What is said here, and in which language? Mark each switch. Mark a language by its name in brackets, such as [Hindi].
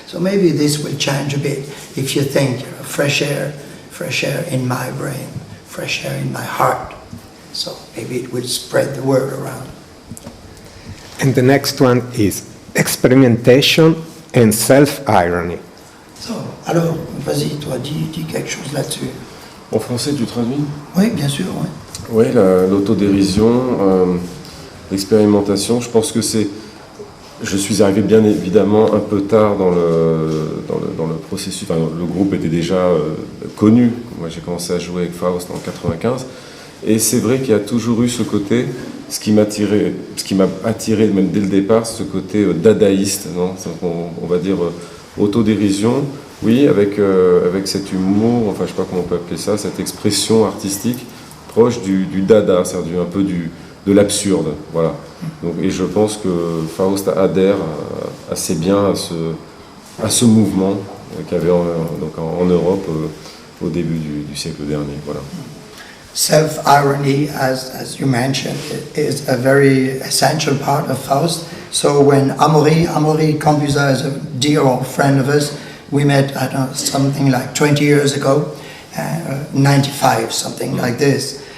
[English] So maybe this will change a bit if you think, fresh air in my brain, fresh air in my heart. So maybe it will spread the word around. And the next one is experimentation and self-irony. [French] So, alors, vas-y, toi, dis quelque chose là-dessus. En français, tu traduis? Oui, bien sûr, oui. Oui, l'autodérision, l'expérimentation. Je pense que je suis arrivé bien évidemment un peu tard dans le processus. Enfin, le groupe était déjà connu. Moi, j'ai commencé à jouer avec Faust en 95. Et c'est vrai qu'il y a toujours eu ce côté, ce qui m'a attiré même dès le départ, ce côté dadaïste, non, on va dire autodérision, oui, avec cet humour, enfin je sais pas comment on peut appeler ça, cette expression artistique proche du dada, c'est-à-dire un peu de l'absurde, voilà. Donc, et je pense que Faust adhère assez bien à ce mouvement qu'il y avait en Europe au début du siècle dernier, voilà. [English] Self-irony, as you mentioned, is a very essential part of Faust. So when Amaury Combuza is a dear old friend of us, we met, I don't know, something like 20 years ago, 95, something like this.